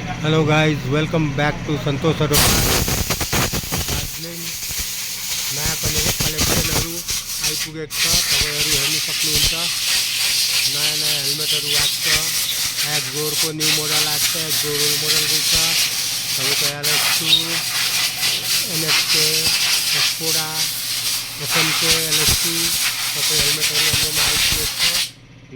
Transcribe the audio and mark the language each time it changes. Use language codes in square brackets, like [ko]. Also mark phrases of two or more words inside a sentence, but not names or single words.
[en] Hello guys, welcome back to Santosh Auto Darjeeling. [ne] नयाँ कलेक्सनहरू आइपुगेको छ। तपाईँहरू हेर्न सक्नुहुन्छ। नयाँ नयाँ हेलमेटहरू आएको छ। एक्सगोरको [en] new model [ne] आएको छ। एक्सगोर [en] old model [ne] छ। तपाईँको LS2, NSK, एक्सपोडा, SMK, LS2 सबै हेलमेटहरू हाम्रोमा आइपुगेको छ।